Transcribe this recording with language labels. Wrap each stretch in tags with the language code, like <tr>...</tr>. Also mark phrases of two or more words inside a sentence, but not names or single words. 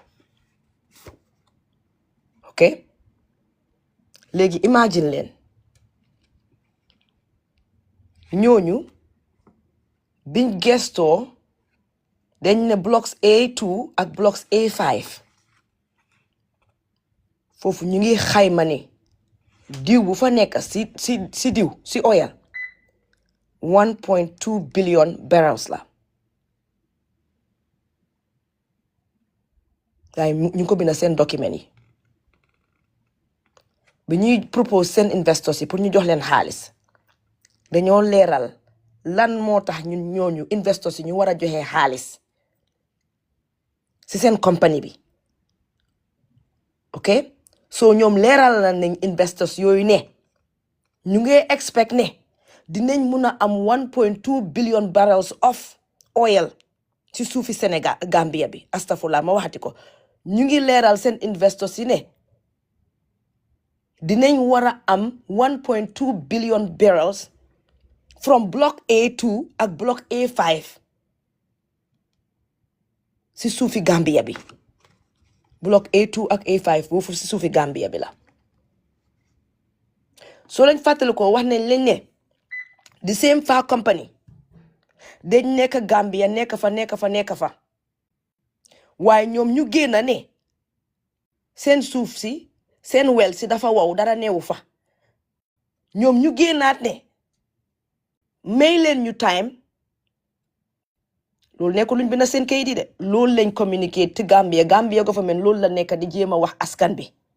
<wo>ok léegi imagine leen ñooñu biñ gestoo dañ ne blocks A2 ak blocks A5 foofu ñu ngi xayma ne diw bu fa nekk si diw si oil</wo> <en>1.2 billion barrels</en> <wo>la waaye ñu ngi ko bind seen document yi bi ñuy propose seen investors yi pour ñu jox leen xaalis dañoo leeral lan moo tax ñun ñooñu investors yi ñu war a joxe xaalis si seen compagnie bi ok so ñoom leeral nañ investors yooyu ne ñu ngi expect ne dinañ mun a am</wo> <en>1.2 billion barrels of oil</en> <wo>ci suufi Sénégal Gambia bi astafurlah ma waxati ko ñu ngi leeral seen investors yi ne dinañ war a am</wo> <en>1.2 billion barrels from block A2</en> <wo>ak block A5 si suufi Gambia bi block A2 ak A5 boofu si suufi Gambia bi la soo leen fàttali ko wax nañ leen ne</wo> <en>the same far company</en> <wo>dañ nekk Gambia nekk fa waaye ñoom ñu génn ne seen suuf si seen wel si dafa wow dara neewu fa ñoom ñu génnaat ne may leen ñu time loolu nekkul luñ bind seen kayit yi de loolu lañ communiqué ci Gambia government loolu la nekk di jéem a wax askan bi</wo>